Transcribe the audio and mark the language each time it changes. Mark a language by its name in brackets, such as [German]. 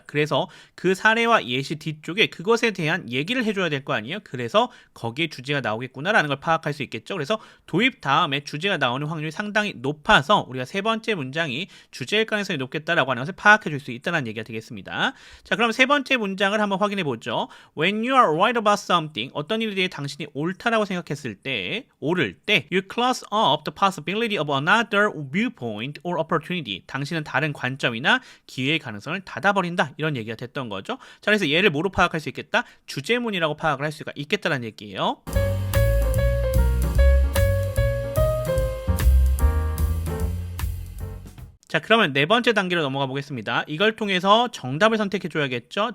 [Korean] 그래서 그 사례와 예시 뒤쪽에 그것에 대한 얘기를 해줘야 될 거 아니에요. 그래서 거기에 주제가 나오겠구나라는 걸 파악할 수 있겠죠. 그래서 도입 다음에 주제가 나오는 확률이 상당히 높아서 우리가 세 번째 문장이 주제일 가능성이 높겠다라고 하는 것을 파악해 줄 수 있다는 얘기가 되겠습니다. 자, 그럼 세 번째 문장을 한번 확인해 보죠. [English] When you are right about something, [Korean] 어떤 일에 대해 당신이 옳다라고 생각했을 때, 옳을 때, [English] you close up the possibility of another viewpoint or opportunity. [Korean] 당신은 다른 관점이나 기회의 가능성을 닫아버린다. 이런 얘기가 됐던 거죠. 자, 그래서 얘를 뭐로 파악할 수 있겠다? 주제문이라고 파악을 할 수가 있겠다는 얘기예요. 자, 그러면 네 번째 단계로 넘어가 보겠습니다. 이걸 통해서 정답을 선택해 줘야겠죠.